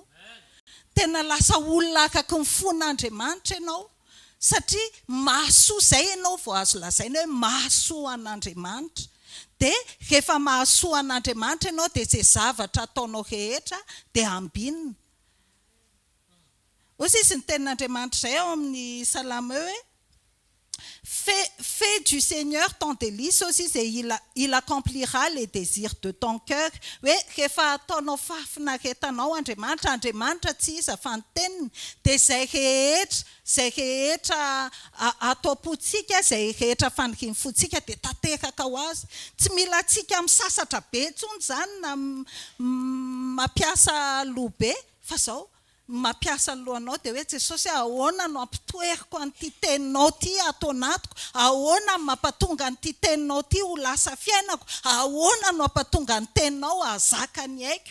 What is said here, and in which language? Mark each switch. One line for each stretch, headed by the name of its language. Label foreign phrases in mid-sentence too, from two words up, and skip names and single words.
Malagasy: Tena lasa olona araka ny fon'Andriamanitra ianao, satria mahasoa izay ianao vao azo lazaina hoe mahasoa an'Andriamanitra. Dia rehefa mahasoa an'Andriamanitra ianao dia izay zavatra ataonao rehetra dia ambinina. Hoy izy ny tenin'Andriamanitra izay ao amin'ny Salama hoe
French: fais du Seigneur ton délice aussi et il accomplira les désirs de ton cœur.
Malagasy: Hoe rehefa ataonao fahafinaretanao Andriamanitra tsy iza fa ny teniny dia izay rehetra ataom-potsika, izay rehetra fanirian'ny fontsika dia tanteraka ho azy. Tsy mila tsika misasatra be intsony izany na mampiasa loha be, fa izao mampiasa lohanao dia hoe Jesosy ahoana no ampitoeriko an'ity teninao ty ato anatiko, ahoana mampatonga an'ity teninao ty ho lasa fiainako, ahoana no ampatonga ny teninao azaka ny aiko.